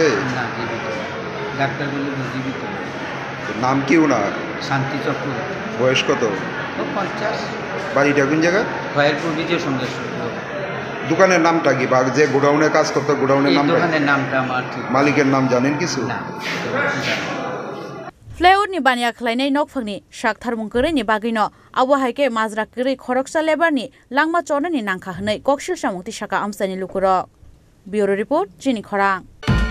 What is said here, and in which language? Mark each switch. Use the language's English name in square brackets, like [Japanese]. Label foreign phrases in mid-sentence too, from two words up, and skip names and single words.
[Bangla] না জীবিত ডাক্তার বলে জীবিত নাম কি ওনার শান্তি চক্র বয়স কত 50 বাড়িটা কোন জায়গা খয়েরপুর বিজয় সন্দেশ দোকানের নামটা কি বা যে গোডাউনে কাজ করতো গোডাউনের নাম দোকানের নামটা আমার ঠিক মালিকের নাম জানেন কিছু না [Kok Borok] Flayout ni bania khlainai nokphangni shaktharmung kore ni bagino abo haike majra kore khoroksa lebar ni langma chona ni nangkha hnai kokshil samungti shaka amsani lukuro [English] Bureau Report [Kok Borok] Jini Khorang